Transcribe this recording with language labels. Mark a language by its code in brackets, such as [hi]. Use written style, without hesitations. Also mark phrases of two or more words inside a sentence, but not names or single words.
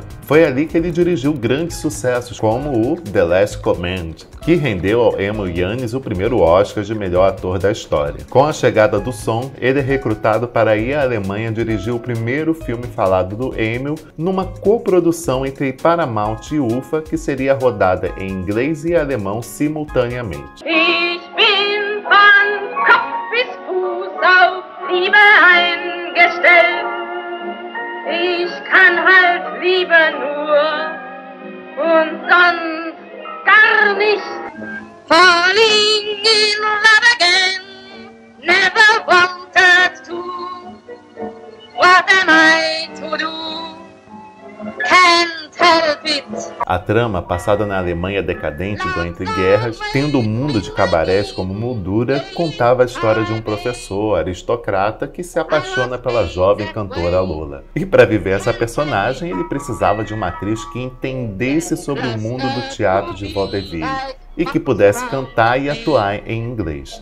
[pt] Foi ali que ele dirigiu grandes sucessos, como o The Last Command, que rendeu ao Emil Jannings o primeiro Oscar de melhor ator da história. Com a chegada do som, ele é recrutado para ir à Alemanha dirigir o primeiro filme falado do Emil, numa coprodução entre Paramount e UFA, que seria rodada em inglês e alemão simultaneamente. [de] Ich bin von Kopf bis Fuß auf Liebe eingestellt. Ich kann halt Liebe nur und sonst gar nicht. [en] Falling in love again, never wanted to. What am I to do? Can't help it. [pt] A trama, passada na Alemanha decadente do entre guerras, tendo o mundo de cabarés como moldura, contava a história de um professor aristocrata que se apaixona pela jovem cantora Lola. E para viver essa personagem, ele precisava de uma atriz que entendesse sobre o mundo do teatro de vaudeville e que pudesse cantar e atuar em inglês.